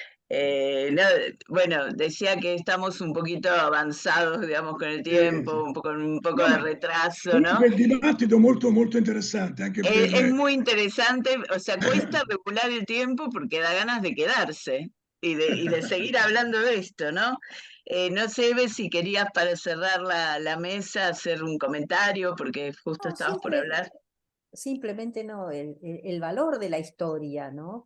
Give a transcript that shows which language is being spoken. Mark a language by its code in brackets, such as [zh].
[es] No, bueno, decía que estamos un poquito avanzados, digamos, con el tiempo, con un poco de retraso, ¿no? [it] Comunque il dibattito molto molto interessante anche [es] Es muy interesante, o sea, cuesta regular el tiempo porque da ganas de quedarse y de seguir hablando de esto, ¿no? No sé, Eve, si querías para cerrar la mesa hacer un comentario, porque justo No, estabas por hablar. simplemente no, el valor de la historia, ¿no?